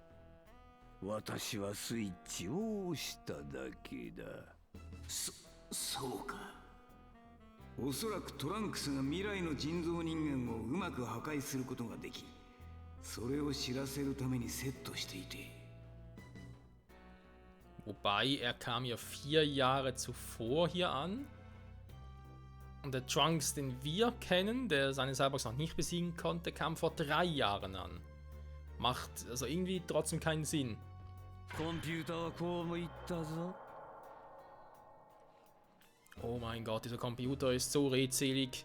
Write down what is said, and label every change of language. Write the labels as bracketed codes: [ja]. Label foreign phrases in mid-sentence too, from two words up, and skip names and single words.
[ja] 私はスイッチを押しただけだ。そうか。おそらくトランクスが未来の人造人間をうまく破壊することができ、それを知らせるためにセットしていて。 [de] Wobei, er kam ja 4 Jahre zuvor hier an. Und der Trunks, den wir kennen, der seine Cyborgs noch nicht besiegen konnte, kam vor 3 Jahren an. Macht also irgendwie trotzdem keinen Sinn. Oh mein Gott, dieser Computer ist so redselig.